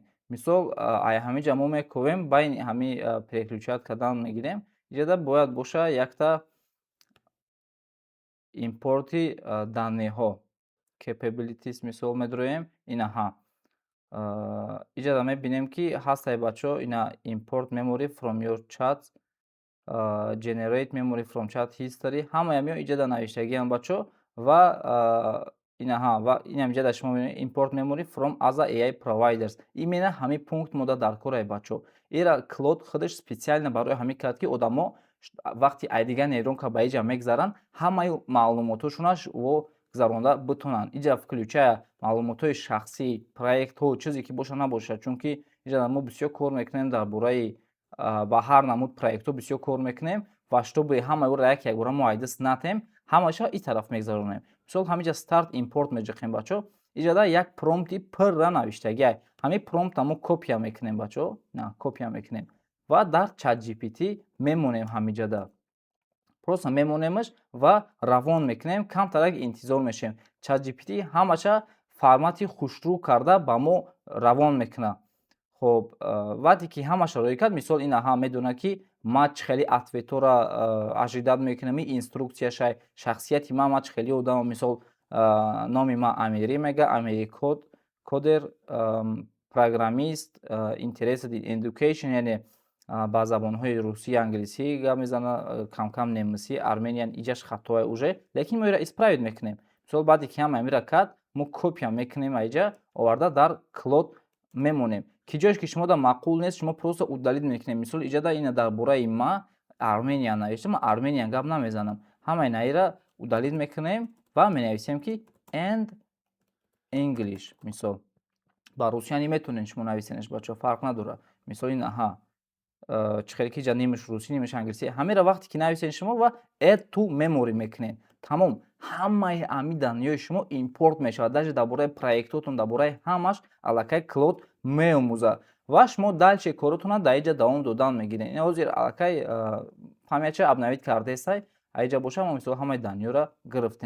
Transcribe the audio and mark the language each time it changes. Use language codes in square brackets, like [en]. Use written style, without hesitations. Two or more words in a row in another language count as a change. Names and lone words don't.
[tg] Мисол аз ҳаминҷа мо мекӯбем байни ҳамин переключать кардан мегирем. Иҷада бояд боша якта импорти данеҳо capabilities мисол медороем. Инаҳа иҷада мебинем ки ҳастае бачаҳо, ина [en] import memory from your chat, generate memory from chat history, [tg] ҳамаи ҳамиҳо иҷада навиштагиам бачаҳо ва инаҳа ва инам иҷада шумо мебинед [en] import memory from other AI providers. [tg] Имена ҳамин пункт мода дар кора бачаҳо. Ира Claude худаш специально барои ҳамин кард ки одамо вақти аз дигар нейронка ба иҷа мегзаранд, ҳамаи маълумотошонаш гузаронда битонанд. Иҷа включая маълумотҳои шахсӣ, проектҳо, чизе ки боша набошад. Чунки иҷада мо бисёр кор мекунем дар бораи ба ҳар намуд проектҳо бисёр кор мекунем ва шутоби ҳамаи ӯро як бора мо аз даст натем, ҳамаша ин тараф мегзаронем. Мисол ҳаминҷа [en] start import [tg] меҷиқем бачаҳо. Иҷада як промпти пурра навиштагиай. Ҳамин промпта мо копия мекунем бачаҳо. Копия мекунем ва дар ChatGPT мемонем ҳаминҷада. Просто мемонемаш ва равон мекунем, камтарак интизор мешавем. ChatGPT ҳамаша формати хушрӯ карда ба мо равон мекунад. Хоб, вақте ки ҳамаша роӣ кард, мисол инаҳа медонад ки ман чӣ хели ответҳоро ажидат мекунам, ин инструкцияшай, шахсияти ман чӣ хели одамам, мисол номи ман Амирӣ мегӯяд, Амирӣ кодер, программист, [en] interested in education, [tg] яъне ба забонҳои русӣ, англисӣ гап мезанад, кам-кам немисӣ, армениан, иҷаш хатое уже, лекин мо инро исправит мекунем. Мисол баъде ки ҳама амира кард, мо копия мекунем аз иҷа, оварда дар Claude мемонем. Ки ҷоеш ки шумода маъқул нест, шумо просто удалит мекунем. Мисол иҷада ина дар бораи ман Армения навиштам, ман армениан гап намезанам. Ҳама инаира удалит мекунем ва менависем ки [en] and English. [tg] Мисол ба русияни метавонед шумо нависенаш бачаҳо, фарқ надорад. Мисол инаҳа чӣ хеле ки иҷа нимаш русӣ, нимаш англисӣ, ҳамира вақте ки нависед шумо ва [en] add to memory [tg] мекунед. Тамом, ҳамаи ҳамин даниёи шумо импорт мешавад. даже дар бораи проектотон, дар бораи ҳамаш аллакай Claude меомӯзад ва шумо дальше коротона дар иҷа давом додан мегиред. Ин ҳозир аллакай памятча обновит кардесай, аз иҷа боша мо мисол ҳамаи даниёро гирифтем.